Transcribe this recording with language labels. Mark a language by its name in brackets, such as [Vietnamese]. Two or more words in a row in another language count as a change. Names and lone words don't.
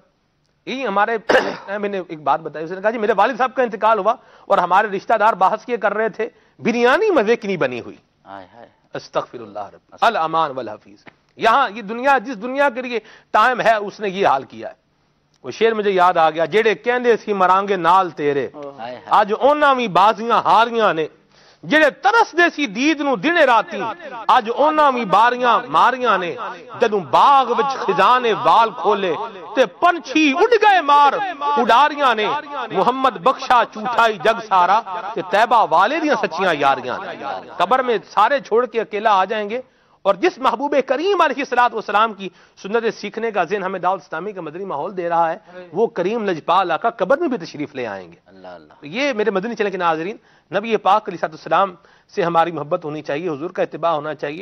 [Urdu] یہی ہمارے میں نے ایک بات بتائی، اس نے کہا جی میرے والد صاحب کا انتقال ہوا اور ہمارے رشتہ دار بحث یہ کر رہے تھے بریانی مزے کی نہیں بنی ہوئی۔ [Arabic] استغفر اللہ رب الامان والحفیظ۔ [Urdu] یہاں یہ دنیا، جس دنیا کے لیے ٹائم ہے، اس نے یہ حال کیا ہے۔ وہ شعر مجھے یاد آ گیا، [Punjabi] جیڑے کہندے سی مرانگے نال تیرے، اج انہاں وی بازیاں ہاریاں نے، جڑے ترس دے سی دید نو دنے راتی، اج انہاں وی باریاں ماریاں نے، جدوں باغ وچ خزاں نے وال کھولے تے پنچھی اڑ گئے مار اڈاریاں نے، محمد بخشا جھوٹائی جگ سارا تے طیبہ والے دیاں سچیاں یاریاں نے۔ [Urdu] قبر میں سارے چھوڑ کے اکیلا آ جائیں گے، اور جس محبوب کریم [Arabic] علیہ السلام [Urdu] کی سنت سیکھنے کا ذہن ہمیں دعوت اسلامی کا مدنی ماحول دے رہا ہے، وہ کریم لجپال آقا قبر میں بھی تشریف لے آئیں گے۔ اللہ یہ میرے مدنی چینل کے ناظرین، نبی پاک [Arabic] علیہ السلام [Urdu] سے ہماری محبت ہونی چاہیے، حضور کا اتباع ہونا چاہیے۔